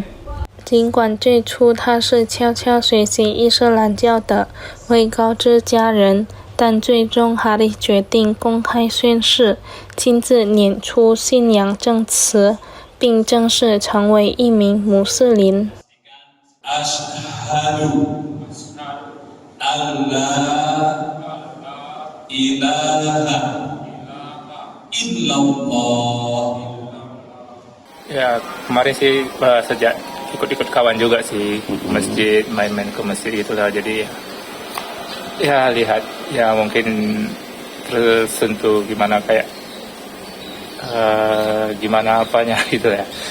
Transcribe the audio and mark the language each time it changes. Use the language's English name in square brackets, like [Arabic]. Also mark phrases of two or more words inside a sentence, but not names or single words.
[Chinese] 尽管最初他是悄悄学习伊斯兰教的，未告知家人，但最终哈里决定公开宣誓，亲自念出信仰证词，并正式成为一名穆斯林。 [Arabic] أشهد أن لا إله إلا الله. [Indonesian] Ya, kemarin sih sejak ikut-ikut kawan juga sih masjid, main-main ke masjid itulah, jadi ya lihat ya mungkin tersentuh gimana kayak gimana apanya gitu ya.